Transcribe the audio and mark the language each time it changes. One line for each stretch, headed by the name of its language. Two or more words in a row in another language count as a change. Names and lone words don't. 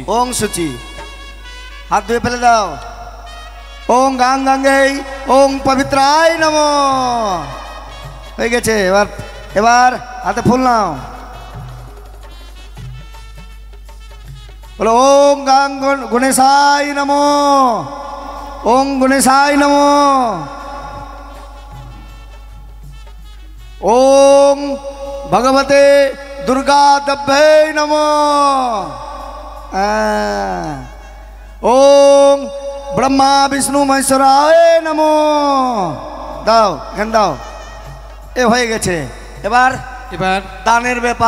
Bangla: ওং সুচি, হাত ধুয়ে ফেলে দাও।
Sanskrit: ওং গাং গঙ্গে, ওং পবিত্রায় নমো।
Bangla: হয়ে গেছে। এবার এবার হাতে ফুল নাও। বলো
Sanskrit: ওং গাং গণেশায় নমো, ওং গণেশায় নমো, ওং ভগবতে দুর্গা দব্যে নমো, ওং ব্রহ্মা বিষ্ণু মহেশ্বরায় নমো।
Bangla: দাও, এখানে দাও। এ হয়ে গেছে। এবার এবার দানের ব্যাপার।